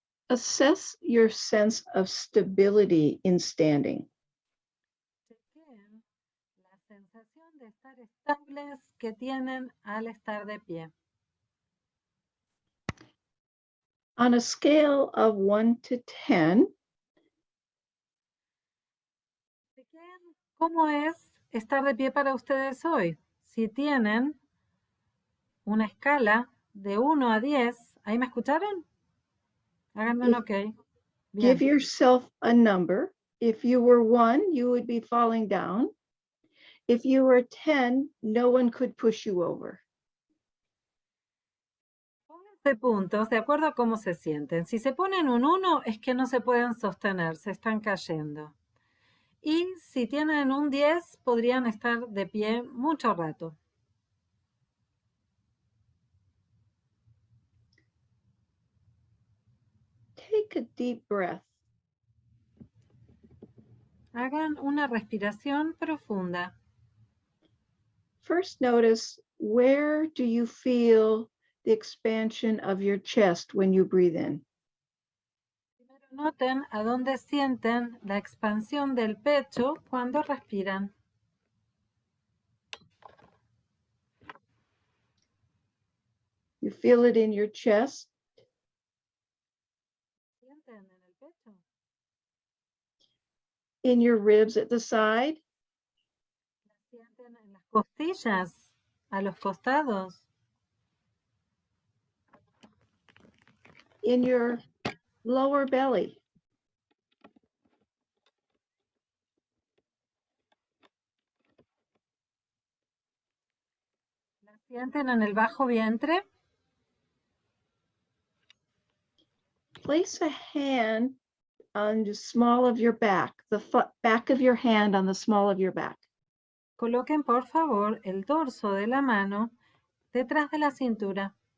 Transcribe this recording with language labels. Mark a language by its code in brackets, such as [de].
[en] Assess your sense of stability in standing. [es] La sensación de estar estables que tienen al estar de pie. [en] On a scale of 1 to 10, [es] ¿cómo es estar de pie para ustedes hoy? Si tienen una escala de 1 a 10, ¿ahí me escucharon? Háganme un ok. [en] Give yourself a number. If you were 1, you would be falling down. If you were 10, no one could push you over. [es] Pónganse puntos de acuerdo a cómo se sienten. Si se ponen un 1 es que no se pueden sostener, se están cayendo. Y si tienen un 10 podrían estar de pie mucho rato. [en] Take a deep breath. [es] Hagan una respiración profunda. [en] First, notice, where do you feel the expansion of your chest when you breathe in? [es] Primero noten a dónde sienten la expansión del pecho cuando respiran. [en] You feel it in your chest, [es] ¿Sienten en el pecho? [en] in your ribs at the side, [es] ¿La sienten en las costillas, a los costados? [en] in your lower belly, [es] ¿La sienten en el bajo vientre? [en] place a hand on the small of your back, the back of your hand on the small of your back. [es] Coloquen por favor el dorso de la mano detrás de la cintura.